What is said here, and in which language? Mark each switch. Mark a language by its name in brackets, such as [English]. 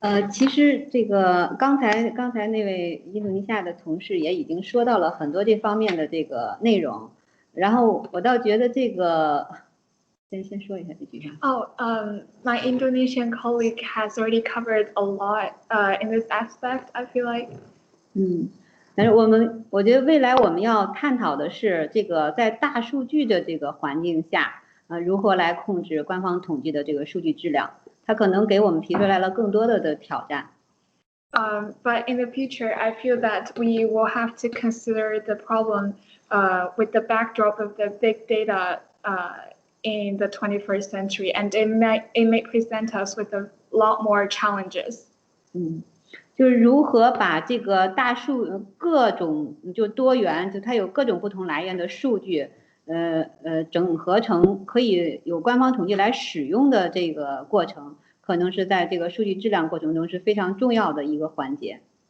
[Chinese] 其实这个刚才那位印度尼西亚的同事也已经说到了很多这方面的这个内容，然后我倒觉得这个先说一下这句。 [English] My Indonesian colleague has already covered a lot in this aspect, I feel like. [Chinese] 但是我觉得未来我们要探讨的是这个在大数据的这个环境下，如何来控制官方统计的这个数据质量。它可能给我们提出来了更多的挑战。 [English] But in the future, I feel that we will have to consider the problem with the backdrop of the big data in the 21st century, and it may present us with a lot more challenges. [Chinese] 就是如何把这个各种就多元，就它有各种不同来源的数据。整合成可以有官方统计来使用的这个过程，可能是在这个数据质量过程中是非常重要的一个环节。